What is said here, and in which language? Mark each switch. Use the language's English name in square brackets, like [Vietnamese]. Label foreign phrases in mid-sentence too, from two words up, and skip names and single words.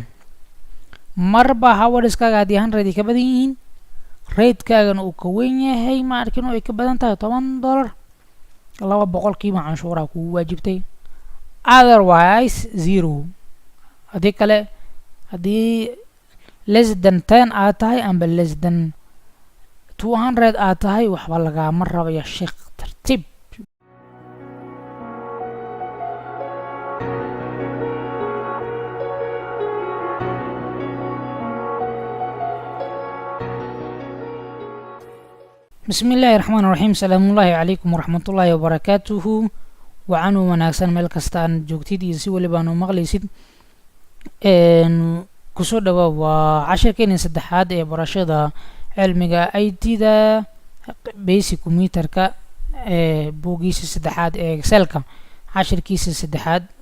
[Somali] marba hours-kaaga haddii 100 ka badan yihiin rate-kaagana uu ka weyn yahay markin oo ay ka badan tahay $10 200-kiiba canshuuraha kugu waajibtay, [English] otherwise zero. [Somali] haddii kale haddii [English] less than 10 [Somali] aad tahay amba [English] less than 200 [Somali] aad tahay waxba lagama rabaya sheekh tartiib. [Arabic] بسم الله الرحمن الرحيم. سلام الله عليكم ورحمة الله وبركاته. [Somali] وعنو wanaagsan meel kastaan joogtid iyo si waliba aanu maqlaysid kusoo dhawaad waa casharkeeni saddexaad ee barashada cilmiga IT-da [English] basic computer-ka [Somali] buugiisa saddexaad ee Excel-ka casharkiisa saddexaad.